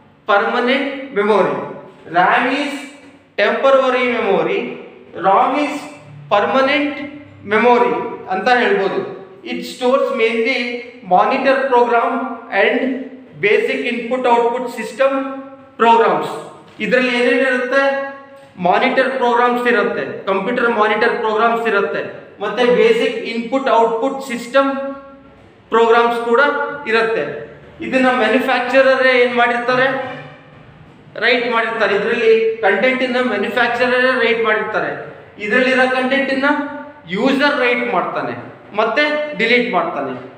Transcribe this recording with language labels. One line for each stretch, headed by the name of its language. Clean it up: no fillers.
English: Permanent memory. RAM is temporary memory, ROM is permanent memory
Kannada: ಅಂತ ಹೇಳ್ಬೋದು.
English: It stores mainly monitor program and basic input output system programs.
Kannada: ಇದರಲ್ಲಿ ಏನೇನಿರುತ್ತೆ? Monitor programmes ಇರುತ್ತೆ, computer monitor programmes ಇರುತ್ತೆ, ಮತ್ತೆ basic input output system programmes ಕೂಡ ಇರುತ್ತೆ. ಇದನ್ನ manufacturer ಏನ್ ಮಾಡಿರ್ತಾರೆ? ರೈಟ್ ಮಾಡಿರ್ತಾರೆ. ಇದರಲ್ಲಿ ಕಂಟೆಂಟ್ ಇನ್ನ ಮ್ಯಾನುಫ್ಯಾಕ್ಚರರ್ ರೈಟ್ ಮಾಡಿರ್ತಾರೆ. ಇದರಲ್ಲಿರೋ ಕಂಟೆಂಟ್ ಇನ್ನ ಯೂಸರ್ ರೈಟ್ ಮಾಡ್ತಾನೆ ಮತ್ತೆ ಡಿಲೀಟ್ ಮಾಡ್ತಾನೆ.